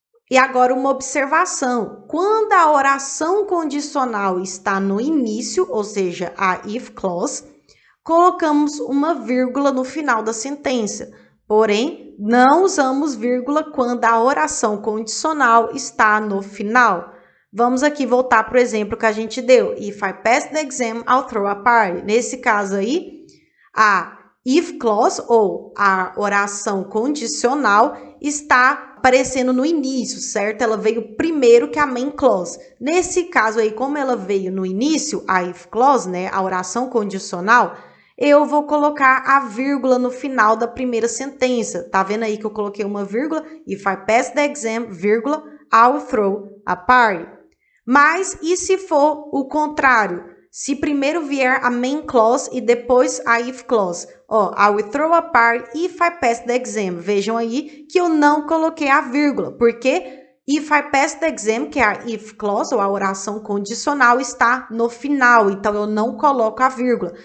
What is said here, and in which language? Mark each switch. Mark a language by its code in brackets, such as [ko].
[pt] E agora uma observação: quando a oração condicional está no início, ou seja, a if clause, colocamos uma vírgula no final da sentença. Porém, não usamos vírgula quando a oração condicional está no final. Vamos aqui voltar para o exemplo que a gente deu. [en] If I pass the exam, I'll throw a party. [pt] Nesse caso aí, a if clause, ou a oração condicional, está aparecendo no início, certo? Ela veio primeiro que a main clause. Nesse caso aí, como ela veio no início, a if clause, né, a oração condicional, eu vou colocar a vírgula no final da primeira sentença. Tá vendo aí que eu coloquei uma vírgula? [en] If I pass the exam, vírgula, I'll throw a party. [pt] Mas e se for o contrário? Se primeiro vier a main clause e depois a if clause. Ó, [en] I will throw a party if I pass the exam. [pt] Vejam aí que eu não coloquei a vírgula, porque [en] If I pass the exam, [pt] que é a if clause, ou a oração condicional, está no final, então eu não coloco a vírgula.